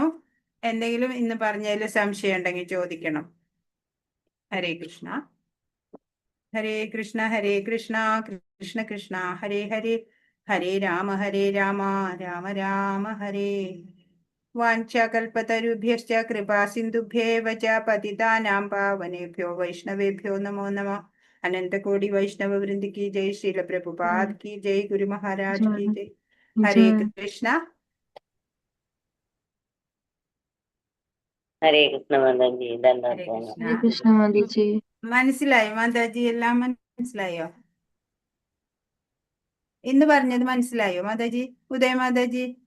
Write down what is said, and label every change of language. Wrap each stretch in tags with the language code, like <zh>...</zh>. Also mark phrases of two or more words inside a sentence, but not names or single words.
<ml>എന്തെങ്കിലും ഇന്ന് പറഞ്ഞതിൽ സംശയം ഉണ്ടെങ്കിൽ ചോദിക്കണം.</ml> <sa>ഹരേ കൃഷ്ണ. ഹരേ കൃഷ്ണ ഹരേ കൃഷ്ണ കൃഷ്ണ കൃഷ്ണ ഹരേ ഹരേ, ഹരേ രാമ രാമ രാമ ഹരേ. വാഞ്ചകൽപതരുഭ്യശ്ച കൃപാ സിന്ധുഭ്യേവ ച പതിതാനാം പാവനേഭ്യോ വൈഷ്ണവേഭ്യോ നമോ നമഃ.</sa> <hi>अनंत कोटि वैष्णव वृंद की जय, श्रील प्रभुपाद की जय, गुरु महाराज की जय.</hi> <sa>हरे कृष्ण. ഹരേ കൃഷ്ണ</sa> <ml>മാതാജി.</ml> <sa>ഹരേ കൃഷ്ണ</sa> <ml>മാതാജി. മനസ്സിലായോ മാതാജി? എല്ലാം മനസ്സിലായോ? ഇന്ന് പറഞ്ഞത് മനസ്സിലായോ മാതാജി? ഉദയ മാതാജി</ml>